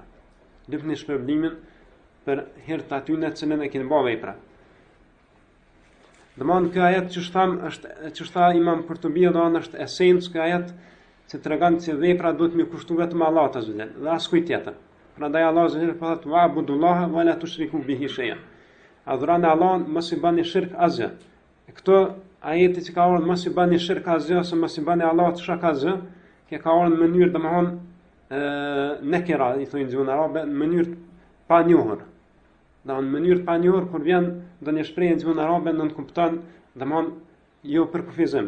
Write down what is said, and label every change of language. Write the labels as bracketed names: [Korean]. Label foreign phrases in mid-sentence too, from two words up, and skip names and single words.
[Albanian] Lypni shpërblimin për hir të atyne cilën e keni bërë vepra. Domthon ky ajet që tha Imam Kurtubi është esencë ky ajet që tregon se vepra duhet me kushtu vetëm Allahut [Arabic] عز وجل [Albanian] dhe askujt tjetër. [Arabic] Prandaj Allah عز وجل thotë واعبدوا الله ولا تشركوا به شيئا. [Albanian] Adhuroni Allahun, mos I bani shirk asgjë. Këto ajete që ka ardhur mos I bani shirk asgjë ose mos I bani Allahut shok asgjë, që ka ardhur në mënyrë domthon nekira, I thonë në arabe, në mënyrë pa njohur. Në mënyrë pa njohur kur vjen ndonjë shprehje në arabe nuk kupton, domthon jo për kufizim.